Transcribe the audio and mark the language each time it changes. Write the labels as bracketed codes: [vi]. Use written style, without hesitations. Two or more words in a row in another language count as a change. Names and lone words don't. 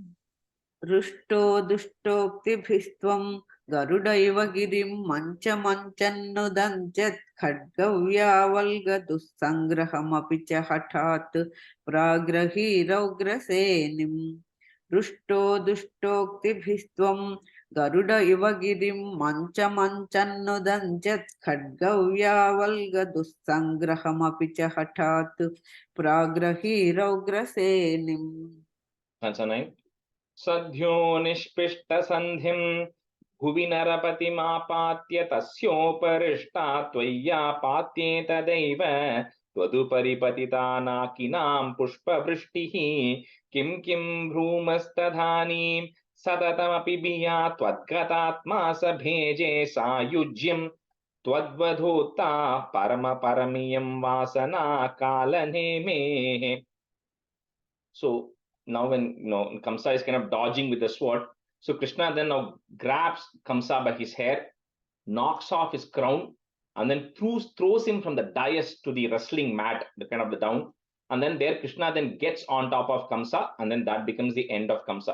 [sa] रुष्टो दुष्टोक्ति गरुडैव गिरिम् मञ्च मञ्चानुदञ्चत् खड्गव्यावल्ग दुस्संग्रहमपिच हठात् प्रग्रही रौग्रसेनिम्. रुष्टो दुष्टोक्ति गरुडैव गिरिम् मञ्च मञ्चानुदञ्चत् खड्गव्यावल्ग दुस्संग्रहमपिच हठात् प्रग्रही रौग्रसेनिम्. [en] Answer 9. [sa] सद्यो निष्पिष्ट सन्धिम् भुवि नरपतिमापात्य तस्योपरिष्ट त्वया पात्येत देव त्वदुपरिपतितन किनाम पुष्प वृष्टिः किं किं ब्रूमस्तदानीं सततमपि भिया त्वद्गतात्मा सभेजे सायुज्यम् त्वद्वधोत परम परमियम् वासना कालनेमेः. [en] So now when Kamsa is kind of dodging with the sword, So Krishna then now grabs Kamsa by his hair, knocks off his crown, and then throws him from the dais to the wrestling mat, the kind of the down. And then there Krishna then gets on top of Kamsa, and then that becomes the end of Kamsa.